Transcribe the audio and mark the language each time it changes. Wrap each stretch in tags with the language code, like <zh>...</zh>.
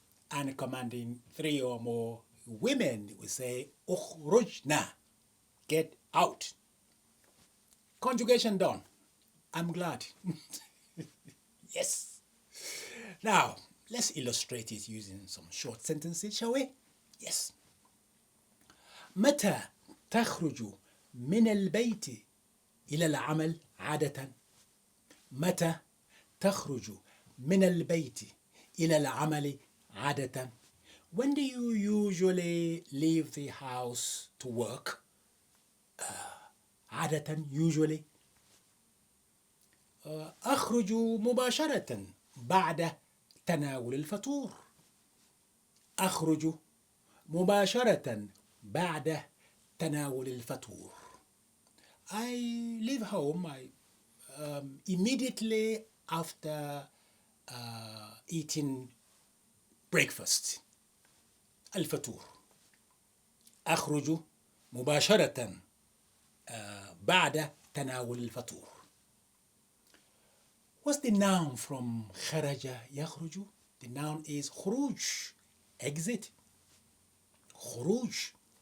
<en>And commanding three or more women will say, Ukhrujna, get out. Conjugation done. I'm glad. Yes. Now, let's illustrate it using some short sentences, shall we? Yes.</en> <ar>متى تخرج من البيت إلى العمل عادة؟ متى تخرج من البيت إلى العمل عادة?</ar> <en>When do you usually leave the house to work?</en> <ar>عادة</ar> <en>usually.</en> <ar>أخرج مباشرة بعد تناول الفطور. أخرج مباشرة بعد تناول الفطور.</ar> <en>I leave home immediately after eating breakfast.</en> <ar>الفطور. أخرج مباشرة بعد تناول الفطور.</ar> <en>What's the noun from</en> <ar>خرج يخرج?</ar> <en>The noun is خروج, exit. خروج.</en>